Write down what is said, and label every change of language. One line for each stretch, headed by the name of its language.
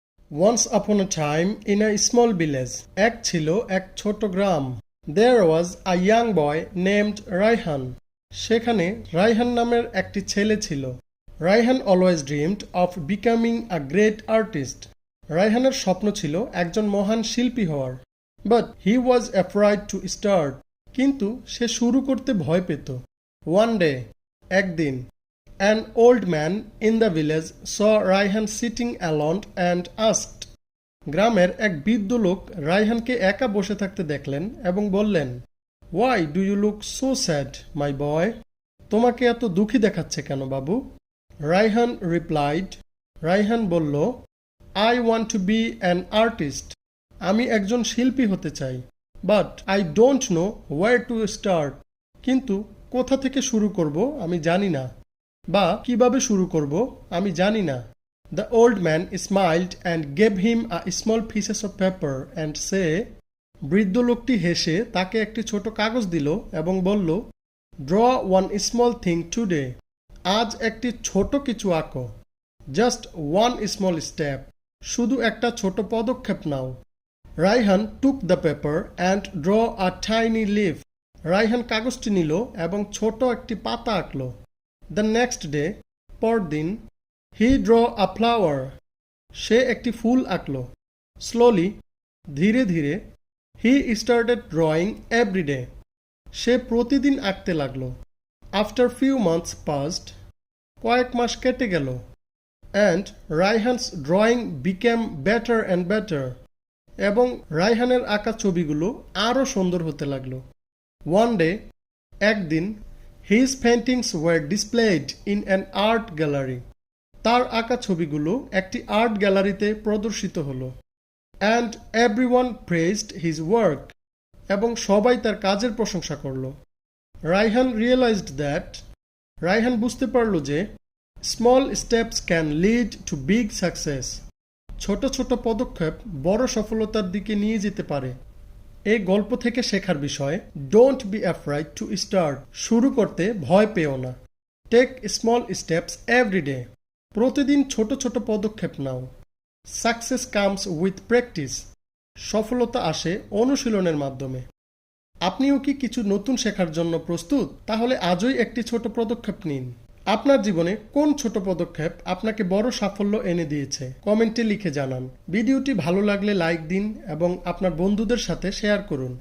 English: Once upon a time in a small village,
Bangla: এক ছিল এক ছোট গ্রাম।
English: There was a young boy named Raihan.
Bangla: সেখানে রাইহান নামের একটি ছেলে ছিল।
English: Raihan always dreamed of becoming a great artist.
Bangla: রাইহানের স্বপ্ন ছিল একজন মহান শিল্পী হওয়ার।
English: But he was afraid to start.
Bangla: কিন্তু সে শুরু করতে ভয় পেত।
English: One day,
Bangla: একদিন,
English: an old man in the village saw Raihan sitting alone and asked,
Bangla: গ্রামের এক বৃদ্ধ লোক রাইহানকে একা বসে থাকতে দেখলেন এবং বললেন,
English: "Why do you look so sad, my boy?"
Bangla: তোমাকে এত দুঃখী দেখাচ্ছে কেন বাবু? রাইহান
English: replied,
Bangla: রাইহান বলল,
English: "I want to be an artist.
Bangla: আমি একজন শিল্পী হতে চাই।
English: But I don't know where to start.
Bangla: কিন্তু কোথা থেকে শুরু করব আমি জানি না, বা কিভাবে শুরু করব আমি জানি না।
English: The old man smiled and gave him a small pieces of paper and say,
Bangla: বৃদ্ধ লোকটি হেসে তাকে একটি ছোট কাগজ দিল এবং বলল,
English: "Draw one small thing today.
Bangla: আজ একটি ছোট কিছু আঁকো।
English: Just one small step.
Bangla: শুধু একটা ছোট পদক্ষেপ নাও."
English: Raihan took the paper and drew a tiny leaf.
Bangla: Raihan কাগজটি নিল এবং ছোট একটি পাতা আঁকল।
English: The next day,
Bangla: পরদিন,
English: he drew a flower.
Bangla: সে একটি ফুল আঁকল।
English: Slowly,
Bangla: ধীরে ধীরে,
English: he started drawing every day.
Bangla: সে প্রতিদিন আঁকতে লাগল।
English: After few months passed,
Bangla: কয়েক মাস কেটে গেল।
English: And Raihan's drawing became better and better.
Bangla: এবং রাইহানের আঁকা ছবিগুলো আরো সুন্দর হতে লাগল।
English: One day, একদিন, his paintings were displayed in an art gallery.
Bangla: তার আঁকা ছবিগুলো একটি আর্ট গ্যালারিতে প্রদর্শিত হলো।
English: And everyone praised his work.
Bangla: এবং সবাই তার কাজের প্রশংসা করল।
English: Raihan realized that.
Bangla: রাইহান বুঝতে পারল যে
English: small steps can lead to big success.
Bangla: ছোট ছোট পদক্ষেপ বড় সফলতার দিকে নিয়ে যেতে পারে। এই গল্প থেকে শেখার বিষয়,
English: don't be afraid to start.
Bangla: শুরু করতে ভয় পেও না।
English: Take small steps every day.
Bangla: প্রতিদিন ছোট ছোট পদক্ষেপ নাও।
English: Success comes with practice.
Bangla: সফলতা আসে অনুশীলনের মাধ্যমে। আপনিও কি কিছু নতুন শেখার জন্য প্রস্তুত? তাহলে আজই একটি ছোট পদক্ষেপ নিন। আপনার জীবনে কোন ছোট পদক্ষেপ আপনাকে বড় সাফল্য এনে দিয়েছে? কমেন্টে লিখে জানান। ভিডিওটি ভালো লাগলে লাইক দিন এবং আপনার বন্ধুদের সাথে শেয়ার করুন।